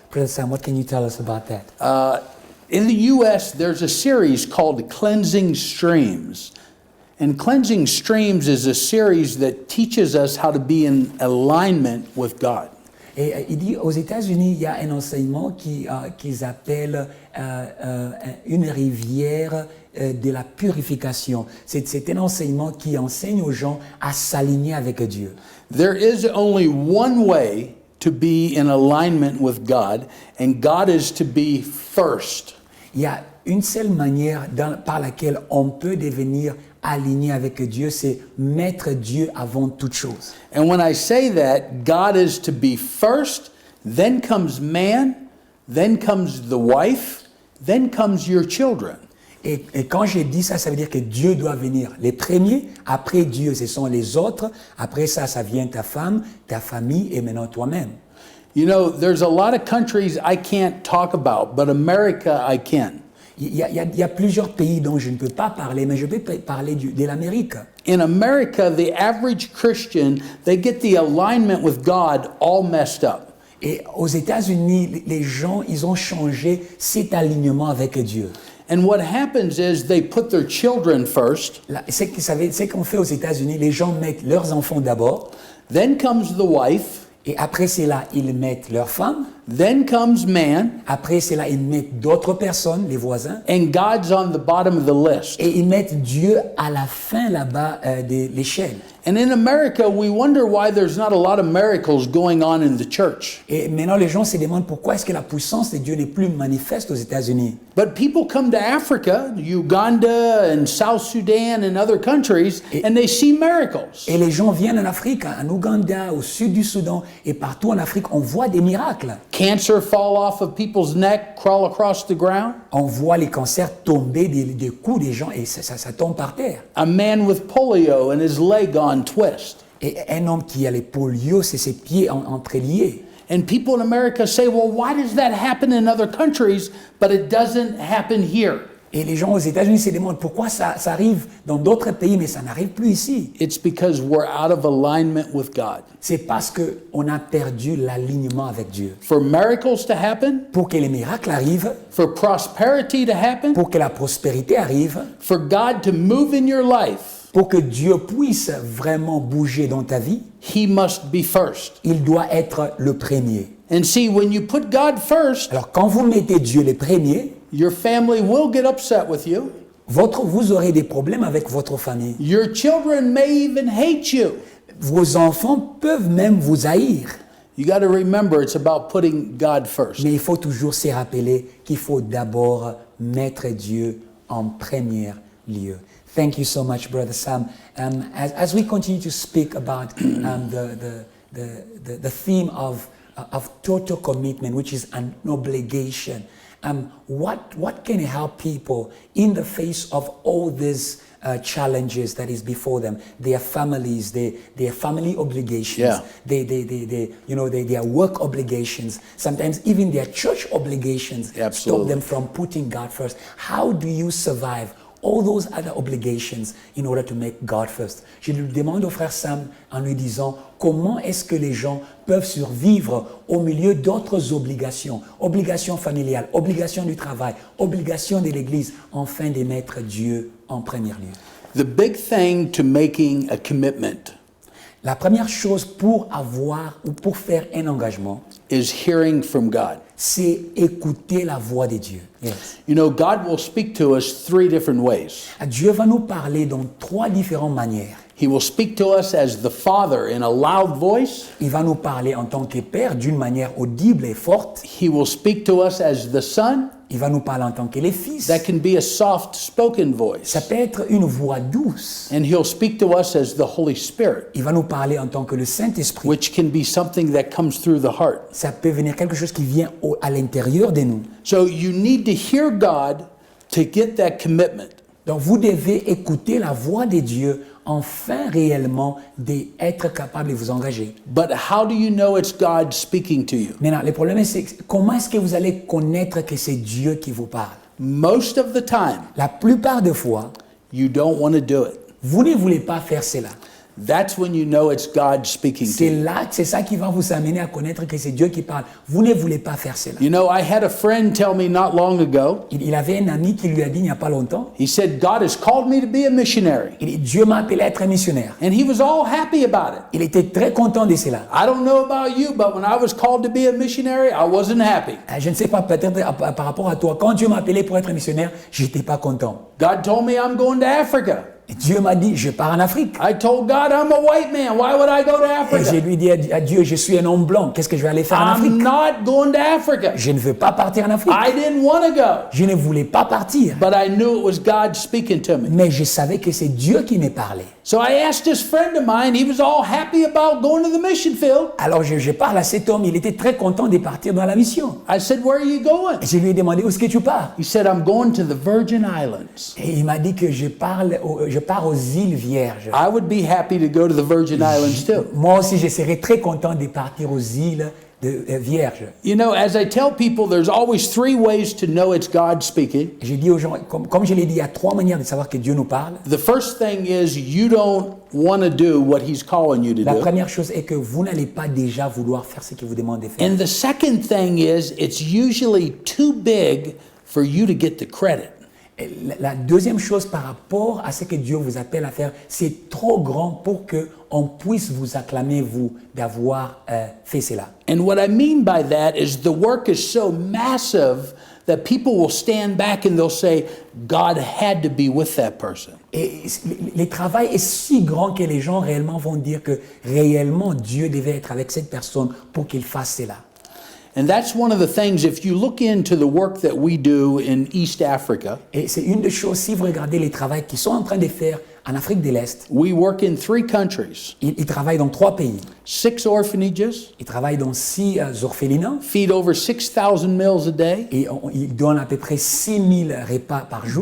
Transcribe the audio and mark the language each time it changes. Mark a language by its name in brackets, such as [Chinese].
[English] Brother Sam, what can you tell us about that? In the U.S., there's a series called Cleansing Streams. And Cleansing Streams is a series that teaches us how to be in alignment with God. [French] Et il dit, aux États-Unis, il y a un enseignement qu'ils appellent une rivière de la purification. C'est un enseignement qui enseigne aux gens à s'aligner avec Dieu. [English] There is only one way to be in alignment with God, and God is to be first. [French] Il y a une seule manière par laquelle on peut devenir aligné avec Dieu, c'est mettre Dieu avant toute chose. [English] And when I say that, God is to be first, then comes man, then comes the wife, then comes your children. [French] Et quand je dis ça, ça veut dire que Dieu doit venir les premiers, après Dieu, ce sont les autres, après ça, ça vient ta femme, ta famille et maintenant toi-même. [English] You know, there's a lot of countries I can't talk about, but America I can. [French] Il y a plusieurs pays dont je ne peux pas parler, mais je peux parler de l'Amérique. [English] In America, the average Christian, they get the alignment with God all messed up. [French] Et aux États-Unis, les gens, ils ont changé cet alignement avec Dieu. [English] And what happens is they put their children first. [French] Ce qu'on fait aux États-Unis, les gens mettent leurs enfants d'abord. [English] Then comes the wife. [French] Et après cela, ils mettent leur femme. [English] Then comes man. [French] Après cela, ils mettent d'autres personnes, les voisins. [English] And God's on the bottom of the list. [French] Et ils mettent Dieu à la fin là-bas de l'échelle. [English] And in America, we wonder why there's not a lot of miracles going on in the church. [French] Et maintenant, les gens se demandent pourquoi est-ce que la puissance de Dieu n'est plus manifeste aux États-Unis. [English] But people come to Africa, Uganda and South Sudan and other countries, and they see miracles. [French] Et les gens viennent en Afrique, en Ouganda, au sud du Soudan, et partout en Afrique, on voit des miracles. [English] Cancer fall off of people's neck, crawl across the ground. [French] On voit les cancers tomber des coups des gens et ça tombe par terre. [English] A man with polio and his leg on twist. [French] Et un homme qui a les polios, c'est ses pieds entreliés. [English] And people in America say, well, why does that happen in other countries, but it doesn't happen here? [French] Et les gens aux États-Unis se demandent pourquoi ça arrive dans d'autres pays, mais ça n'arrive plus ici. [English] It's because we're out of alignment with God. [French] C'est parce qu'on a perdu l'alignement avec Dieu. [English] For miracles to happen, [French] Pour que les miracles arrivent, [English] for prosperity to happen, [French] pour que la prospérité arrive, [English] for God to move in your life, [French] pour que Dieu puisse vraiment bouger dans ta vie, [English] He must be first. [French] il doit être le premier. [English] And see, when you put God first, [French] Alors quand vous mettez Dieu le premier, [English] your family will get upset with you. [French] vous aurez des problèmes avec votre famille. [English] Your children may even hate you. [French] Vos enfants peuvent même vous haïr. [English] You got to remember it's about putting God first. [French] Mais il faut toujours se rappeler qu'il faut d'abord mettre Dieu en premier lieu. [English] Thank you so much, Brother Sam. As we continue to speak about the theme of total commitment, which is an obligation, what can help people in the face of all these challenges that is before them, their families, their family obligations, Yeah. their work obligations, sometimes even their church obligations, stop Absolutely. them from putting God first. How do you survive all those other obligations in order to make God first? [French] Je lui demande au frère Sam en lui disant comment est-ce que les gens peuvent survivre au milieu d'autres obligations, obligations familiales, obligations du travail, obligations de l'Église, afin de mettre Dieu en premier lieu. [English] The big thing to making a commitment [French] La première chose pour avoir ou pour faire un engagement, [English] is hearing from God. [French] c'est écouter la voix de Dieu. [English] Yes. You know, God will speak to us three different ways. [French] Dieu va nous parler dans trois différentes manières. [English] He will speak to us as the Father in a loud voice. [French] Il va nous parler en tant que Père d'une manière audible et forte. [English] He will speak to us as the Son. [French] Il va nous parler en tant que les fils. [English] That can be a soft spoken voice. [French] Ça peut être une voix douce. [English] And He'll speak to us as the Holy Spirit, [French] Il va nous parler en tant que le Saint-Esprit. [English] which can be something that comes through the heart. [French] Ça peut venir quelque chose qui vient à l'intérieur de nous. [English] So you need to hear God to get that commitment. [French] Donc vous devez écouter la voix de Dieu afin réellement d'être capable de vous engager. [English] But how do you know it's God speaking to you? [French] Maintenant, le problème c'est comment est-ce que vous allez connaître que c'est Dieu qui vous parle? [English] Most of the time, [French] La plupart des fois, [English] you don't want to do it. [French] vous ne voulez pas faire cela. [English] That's when you know it's God speaking to [French] C'est [English] you. [French] là, c'est ça qui va vous amener à connaître que c'est Dieu qui parle. Vous ne voulez pas faire cela. [English] You know, I had a friend tell me not long ago, [French] Il avait un ami qui lui a dit il n'y a pas longtemps, [English] he said, God has called me to be a missionary. [French] il dit, Dieu m'a appelé à être un missionnaire. [English] And he was all happy about it. [French] Il était très content de cela. [English] I don't know about you, but when I was called to be a missionary, I wasn't happy. [French] Je ne sais pas, peut-être par rapport à toi, quand Dieu m'a appelé pour être missionnaire, j'étais pas content. [English] God told me I'm going to Africa. [French] Et Dieu m'a dit, je pars en Afrique. [English] I told God I'm a white man. Why would I go to [French] Et je [English] Africa? [French] lui dis à Dieu, je suis un homme blanc, qu'est-ce que je vais aller faire en Afrique? [English] I'm not going to Africa. [French] Je ne veux pas partir en Afrique. [English] I didn't want to go, [French] Je ne voulais pas partir. [English] but I knew it was God speaking to me. [French] Mais je savais que c'est Dieu qui me parlait. [English] So I asked this friend of mine, he was all happy about going to the mission field. [French] Alors je parle à cet homme, il était très content de partir dans la mission. [English] I said, where are you going? [French] Et je lui ai demandé, où est-ce que tu pars? [English] He said, I'm going to the Virgin Islands. [French] Et il m'a dit que je pars aux îles Vierges. [English] I would be happy to go to the Virgin Islands too. [French] Moi aussi, je serais très content de partir aux îles Vierges. [English] You know, as I tell people, there's always three ways to know it's God speaking. [French] J'ai dit aux gens, comme je l'ai dit, il y a trois manières de savoir que Dieu nous parle. [English] The first thing is you don't want to do what he's calling you to [French] La [English] do. [French] première chose est que vous n'allez pas déjà vouloir faire ce qu'il vous demande de faire. [English] And the second thing is it's usually too big for you to get the credit. [French] Et la deuxième chose par rapport à ce que Dieu vous appelle à faire, c'est trop grand pour que on puisse vous acclamer, vous, d'avoir fait cela. [English] And what I mean by that is the work is so massive that people will stand back and they'll say, God had to be with that person. [French] Et le travail est si grand que les gens réellement vont dire que réellement Dieu devait être avec cette personne pour qu'il fasse cela. [English] And that's one of the things, if you look into the work that we do in East Africa, [French] Et c'est une des choses, si vous regardez les travaux qu'ils sont en train de faire en Afrique de l'Est, [English] we work in 3 countries, [French] ils travaillent dans 3 pays. [English] 6 orphanages, [French] Ils travaillent dans 6 orphelinats [English] feed over 6,000 meals a day, [French] et ils donnent à peu près 6000 repas par jour.